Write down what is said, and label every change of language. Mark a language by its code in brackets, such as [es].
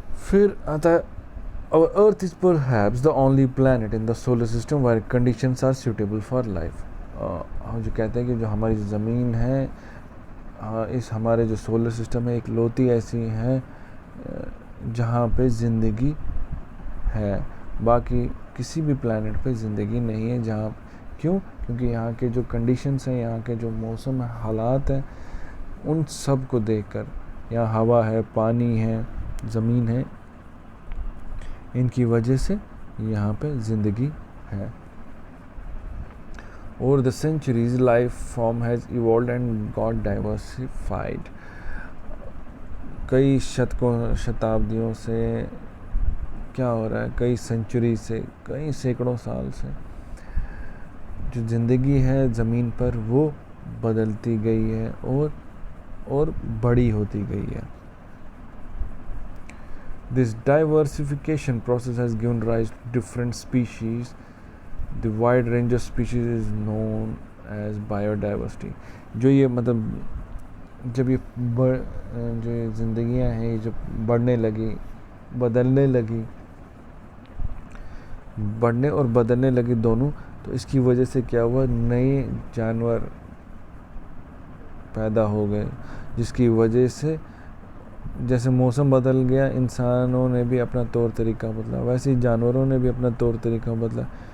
[hi] फिर आता है, [en] Our Earth is perhaps the only planet in the solar system where conditions are suitable for life. [hi] जो कहते हैं कि जो हमारी ज़मीन है, इस हमारे जो सोलर सिस्टम है, एक लौती ऐसी है जहाँ पे ज़िंदगी है। बाकी किसी भी प्लैनेट पे ज़िंदगी नहीं है। जहाँ, क्यों? क्योंकि यहाँ के जो कंडीशंस हैं, यहाँ के जो मौसम हालात हैं, उन सब को देखकर, यहाँ हवा है, पानी है, ज़मीन है, इनकी वजह से यहाँ पे ज़िंदगी है। [en] Over the centuries, life form has evolved and got diversified. [hi] कई शताब्दियों से क्या हो रहा है, कई सेंचुरी से, कई सैकड़ों साल से जो ज़िंदगी है ज़मीन पर वो बदलती गई है और बड़ी होती गई है। [en] This diversification process has given rise to different species the wide range of species is known as biodiversity. [hi] जो ये मतलब जब ये जो ये ज़िंदगियाँ हैं ये जब बढ़ने लगी, बदलने लगी, बढ़ने और बदलने लगी दोनों, तो इसकी वजह से क्या हुआ, नए जानवर पैदा हो गए, जिसकी वजह से जैसे मौसम बदल गया, इंसानों ने भी अपना तौर तरीका बदला, वैसे ही जानवरों ने भी अपना तौर तरीका बदला।